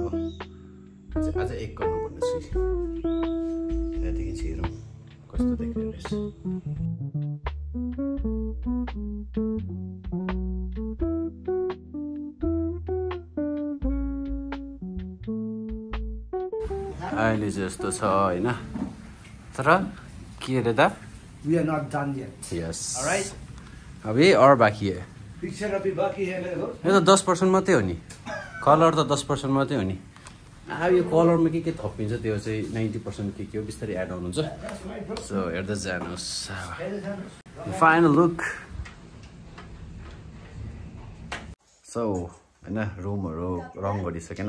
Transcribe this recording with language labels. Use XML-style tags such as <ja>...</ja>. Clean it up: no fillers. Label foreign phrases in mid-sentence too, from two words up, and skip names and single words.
<ne>आज एक गर्नुपर्ने छु, त्यहाँदेखि चाहिँ हेरौँ कस्तो देख्ने रहेछ। अहिले चाहिँ यस्तो छ होइन, तर के अरे दा?</ne> <en>We are not done yet. Yes. All right.</en> <hi>अभी और बाकी है। पिक्चर अभी बाकी है मेरे को।</hi> <ne>यो त 10% मात्रै हो नि, कलर त 10% मात्रै हो नि। अब यो कलरमा के थपिन्छ त्यो चाहिँ 90% के हो बिस्तारै एड आउनु हुन्छ। सो हेर्दै जानुहोस् फाइनल लुक। सो होइन, रुमहरू रङ गरिसकेन।</ne>